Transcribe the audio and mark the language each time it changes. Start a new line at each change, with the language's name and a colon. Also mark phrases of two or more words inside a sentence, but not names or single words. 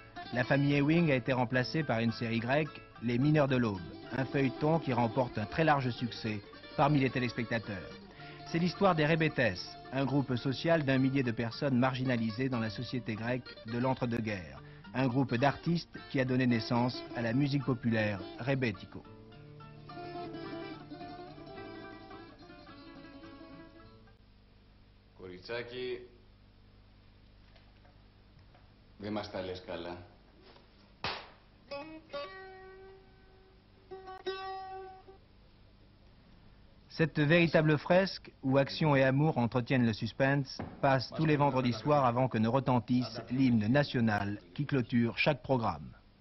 French: La famille Ewing a été remplacée par une série grecque, Les Mineurs de l'Aube, un feuilleton qui remporte un très large succès parmi les téléspectateurs. C'est l'histoire des Rebetes, un groupe social d'un millier de personnes marginalisées dans la société grecque de l'entre-deux-guerres. Un groupe d'artistes qui a donné naissance à la musique populaire rebetiko.
Greek: Κοριτσάκι, δεν μας τα λες καλά.
French: Cette véritable fresque, où action et amour entretiennent le suspense, passe tous les vendredis soirs avant que ne retentisse l'hymne national qui clôture chaque programme.